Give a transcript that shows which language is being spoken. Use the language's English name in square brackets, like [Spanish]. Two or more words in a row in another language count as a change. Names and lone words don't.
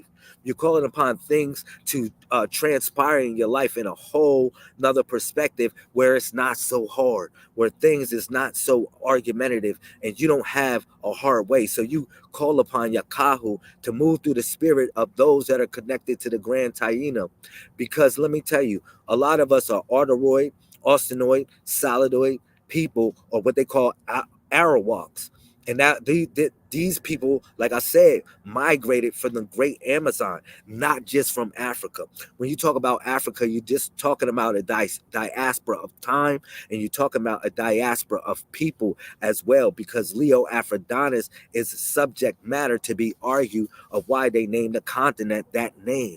[English] You're calling upon things to transpire in your life in a whole another perspective, where it's not so hard, where things is not so argumentative, and you don't have a hard way. So you call upon Yakahu to move through the spirit of those that are connected to the Grand Taino. Because let me tell you, a lot of us are arteroid, austenoid, solidoid people, or what they call Arawaks. And that these people, like I said, migrated from the great Amazon, not just from Africa. When you talk about Africa, you're just talking about a diaspora of time, and you're talking about a diaspora of people as well, because Leo Aphrodonus is subject matter to be argued of why they named the continent that name.